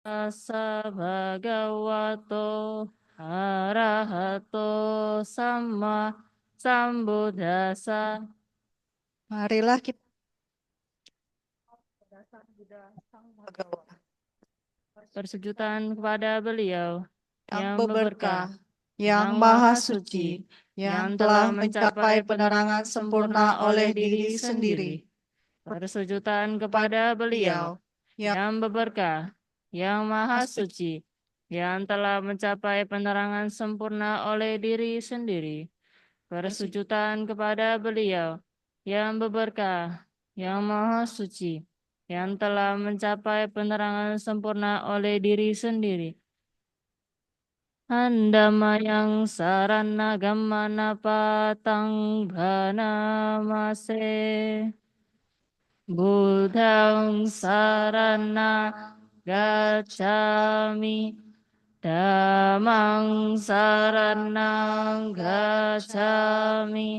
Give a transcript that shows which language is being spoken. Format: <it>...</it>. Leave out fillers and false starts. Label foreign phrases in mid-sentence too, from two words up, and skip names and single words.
<pi>Tassa bhagavato arahato sama sambuddhassa.</pi> <id>Marilah kita dasar Buddha Sang Bhagawa Persujudan kepada beliau yang yang berberkah, berberkah, yang yang maha maha suci, suci, yang yang telah telah mencapai mencapai penerangan penerangan sempurna sempurna oleh oleh diri diri sendiri. sendiri. Persujudan Kepada kepada beliau beliau yang yang berberkah, yang maha maha suci, suci, yang telah mencapai penerangan sempurna oleh diri sendiri. Persujudan kepada beliau yang berberkah, yang maha suci, yang telah mencapai penerangan sempurna oleh diri sendiri.</id> <pi>Andamayang sarana gammana patang bhanamase. Buddhang sarana gacchami. Dhammang saranang gacchami.</pi>